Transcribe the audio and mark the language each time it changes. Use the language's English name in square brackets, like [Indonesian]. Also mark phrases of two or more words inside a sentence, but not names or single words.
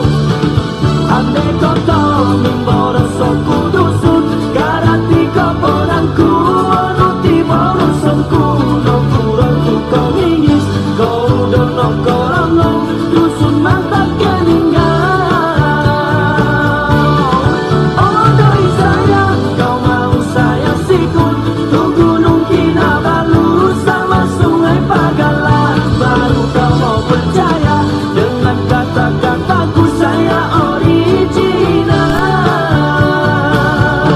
[Central Dusun] Andai kau tahu mimborosokku dusun karati keponangku wono tiborosonku no kuroku kongis kau dono korongong dusun mantat keningau. [Malay] Oh doi sayang, kau mau saya sikut tuh Gunung Kinabalu sama Sungai Pagalan, baru kau mau percaya dengan kata-kataku saya original.